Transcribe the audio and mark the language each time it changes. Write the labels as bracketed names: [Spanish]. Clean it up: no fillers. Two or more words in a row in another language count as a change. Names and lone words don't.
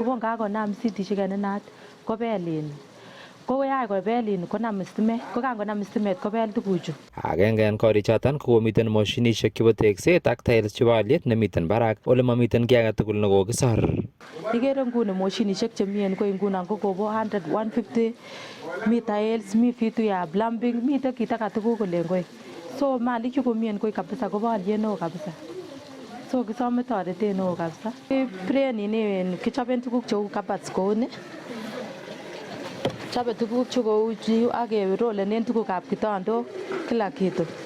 [Kalenjin] Kongakonam sitishek en inat kobelin. Koyach kobelin konam stimet, kokangonam stimet kobel tuguchu. Agenge en korichoton kokomiten moshinishek chebo tekset ak tiles chebo aliet nemiten barak ole mamiten kiy age tugul nekokisor. Ikere nguni moshinishek chemi en koi ngunon ko kobo 100, 150 mi tiles, mi [Swahili] vitu ya plumbing, [Kalenjin] miten kit age tugul kole en koi. So malik chu komi en koi kabisa kobo aliet neo kabisa. So kisome toretet neo kabisa. Kichoben tuguk cheu cupboards kou ni. Chobe tuguk chu kou chu ak kerolenen tugukab kitandok kila kitu.